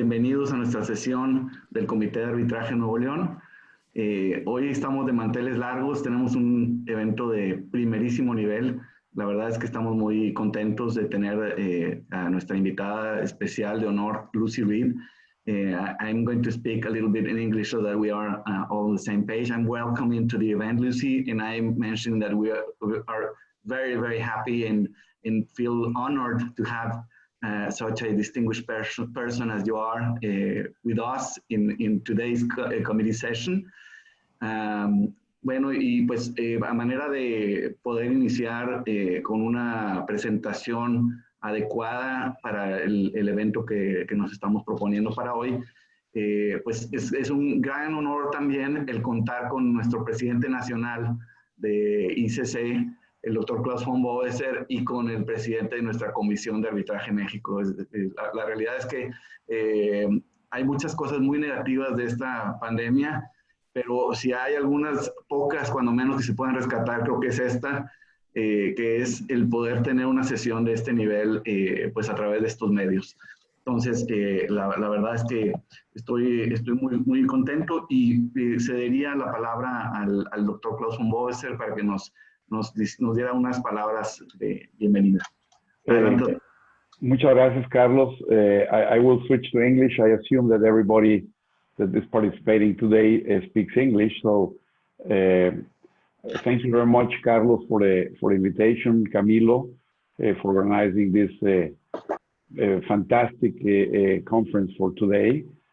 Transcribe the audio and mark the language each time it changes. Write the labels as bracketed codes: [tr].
[es] Bienvenidos a nuestra sesión del Comité de Arbitraje Nuevo León. Hoy estamos de manteles largos, tenemos un evento de primerísimo nivel. La verdad es que estamos muy contentos de tener a nuestra invitada especial de honor, Lucy Reed. [en] I'm going to speak a little bit in English so that we are all on the same page. I'm welcoming to the event, Lucy, and I'm mentioning that we are very happy and feel honored to have such a distinguished person as you are with us in today's committee session. [es] Bueno, y pues a manera de poder iniciar con una presentación adecuada para el evento que nos estamos proponiendo para hoy, pues es un gran honor también el contar con nuestro presidente nacional de ICC, el doctor Klaus von Boeser, y con el presidente de nuestra Comisión de Arbitraje México. La realidad es que hay muchas cosas muy negativas de esta pandemia, pero si hay algunas pocas, cuando menos, que se pueden rescatar, creo que es esta, que es el poder tener una sesión de este nivel pues a través de estos medios. Entonces, la verdad es que estoy muy contento y cedería la palabra al doctor Klaus von Boeser para que nos diera unas palabras de bienvenida. Muchas gracias, Carlos. [en] I will switch to English. I assume that everybody that is participating today speaks English. So thank you very much, Carlos, for the invitation, Camilo, for organizing this fantastic conference for today.